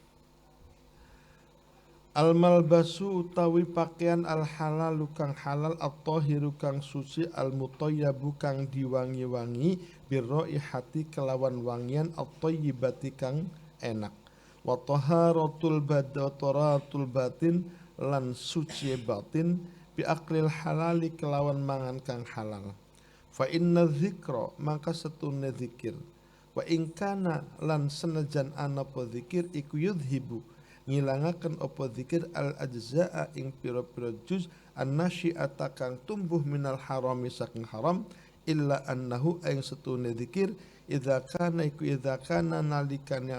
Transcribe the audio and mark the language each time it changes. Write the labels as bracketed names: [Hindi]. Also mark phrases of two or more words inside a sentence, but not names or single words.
[Arabic] الملبس [Javanese] utawi pakaian [Arabic] الحلال [Javanese] kang halal at-tahiru kang suci [Arabic] المطيب [Javanese] kang diwangi-wangi birraihati kelawan wangian at-tayyibati kang enak [Arabic] وطهارة الباطن [Javanese] lan suci batin [Arabic] بأكل الحلال [Javanese] kelawan mangan kang halal [Arabic] فإن الذكر [Javanese] maka setune zikir [Arabic] وإن كان [Javanese] lan senajan ana apa zikir iku yudhibu ngilangaken apa zikir [Arabic] الأجزاء [Javanese] ing pira-pira juz annasyi'ata kang tumbuh [Arabic] من الحرام [Javanese] saking haram [Arabic] إلا أنه [Javanese] ing setune zikir [Arabic] إذا كان [Javanese] nalikane